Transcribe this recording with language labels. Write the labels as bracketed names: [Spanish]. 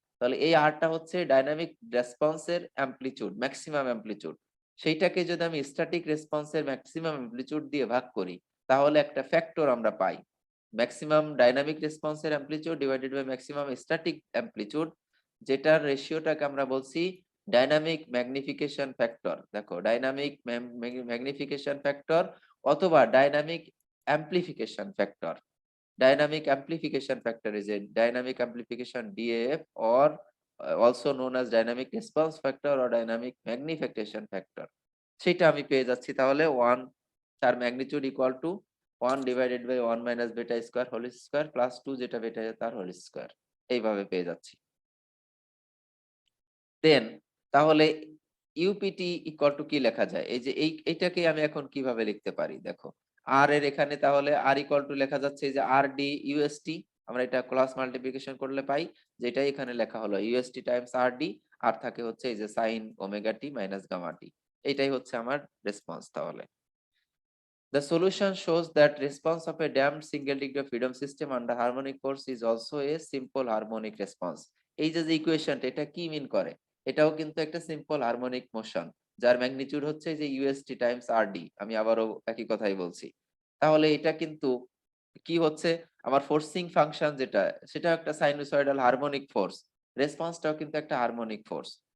[Bangla] তাহলে এই আরটা হচ্ছে ডাইনামিক রেসপন্সের অ্যামপ্লিটিউড ম্যাক্সিমাম অ্যামপ্লিটিউড, সেইটাকে যদি আমি স্ট্যাটিক রেসপন্সের ম্যাক্সিমাম অ্যামপ্লিটিউড দিয়ে ভাগ করি তাহলে একটা ফ্যাক্টর আমরা পাই, maximum dynamic রেসপন্সের amplitude divided by maximum static amplitude, যেটার রেশিওটাকে আমরা বলছি ডাইনামিক ম্যাগনিফিকেশন ফ্যাক্টর। দেখো ডাইনামিক ম্যাগনিফিকেশন ফ্যাক্টর অথবা dynamic amplification factor. [English] Dynamic amplification factor is a dynamic amplification DAF or also known as dynamic response factor or dynamic magnification factor। [Bangla] সেটা আমি পেয়ে যাচ্ছি তাহলে 1 তার magnitude equal to 1 divided by 1 minus বেটা square whole square plus 2 যেটা বেটা তার হোল স্কয়ার, এইভাবে পেয়ে যাচ্ছি। দেন তাহলে ইউপিটি ইকুয়াল টু কি লেখা যায়, এই যে এইটাকে আমি এখন কিভাবে লিখতে পারি দেখো, আর এর এখানে তাহলে আর ইকুয়াল টু লেখা যাচ্ছে এই যে আর ডি ইউএসটি, আমরা এটা ক্রস মাল্টিপ্লিকেশন করলে পাই যেটাই এখানে লেখা হলো ইউএসটি টাইমস আর ডি, আর থাকে হচ্ছে এই যে sine omega t minus gamma টি, এটাই হচ্ছে আমার রেসপন্স। [English] তাহলে the solution shows that response of a damped single degree of freedom system under harmonic force is also a simple harmonic response। [Bangla] এই যে ইকুয়েশনটা এটা কি মিন করে, এটাও কিন্তু একটা সিম্পল হারমোনিক মোশন যার ম্যাগনিটিউড হচ্ছে যে ইউএসটি টাইমস আরডি, আমি আবারও একই কথাই বলছি। তাহলে এটা কিন্তু কি হচ্ছে আমার ফোর্সিং ফাংশন যেটা সেটা একটা সাইনুসয়েডাল হারমোনিক ফোর্স, রেসপন্সটাও কিন্তু একটা হারমোনিক ফোর্স।